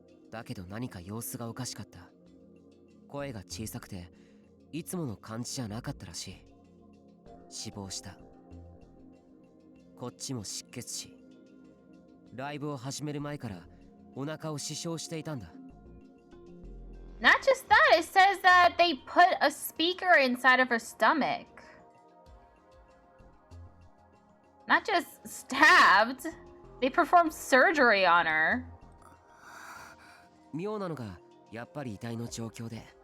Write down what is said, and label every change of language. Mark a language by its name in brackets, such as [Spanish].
[Japanese] だけど何か様子がおかしかった。声が小さくていつもの感じじゃなかったらしい。死亡した。こっちも失血死。ライブを始める前からお腹を刺傷していたんだ。 [English] Not just that, it says that they put a speaker inside of her stomach. Not just stabbed, they performed surgery on her. [Japanese] 妙なのがやっぱり遺体の状況で。